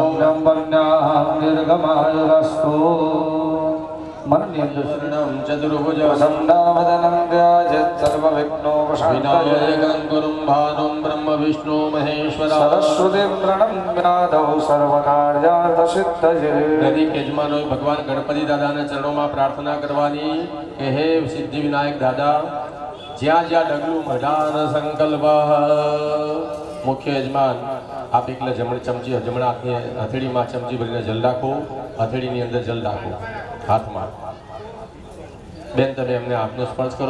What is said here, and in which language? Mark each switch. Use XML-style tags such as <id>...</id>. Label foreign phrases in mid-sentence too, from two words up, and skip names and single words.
<sa>पुण्यं पुण्याहं दीर्घमायुरस्तु। मननिर्दुष्णं चतुर्भुज वसन्दावदनं व्याजत् सर्वविघ्नोपशान्तये गुरुं भानुं ब्रह्म विष्णु महेश्वर सरस्वतीं प्रणम्यादौ सर्वकार्यार्थसिद्धये।</sa> <gu>દરેક યજમાનોએ ભગવાન ગણપતિ દાદાના ચરણોમાં પ્રાર્થના કરવાની કે હે સિદ્ધિ વિનાયક દાદા, જ્યાં જ્યાં ડગલું મઢાન સંકલ્પ. મુખ્ય યજમાન આપ એકલા ચમચી જમણા હાથની હથેળીમાં ચમચી ભરીને જલ રાખો. હથેળીની અંદર જલ રાખો હાથમાં. બેન તમે એમને હાથનો સ્પર્શ કરો.</gu>